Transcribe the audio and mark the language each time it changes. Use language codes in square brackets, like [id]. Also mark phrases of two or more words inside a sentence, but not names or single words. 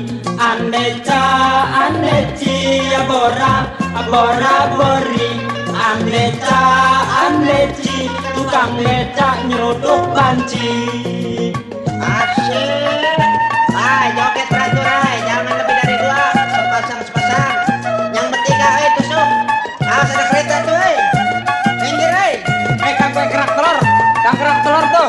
[id] Andeca, andeci ya bora, bora bori. Andeca, andeci tukang becak nyeruduk banci. Asik. Hai, joget teratur hai, jangan lebih dari 2. Sepasang. Yang bertiga tusuk. Awas ada kereta tuh hai. Minggir hai. Kang gue kerak telur. Kang kerak telur tuh.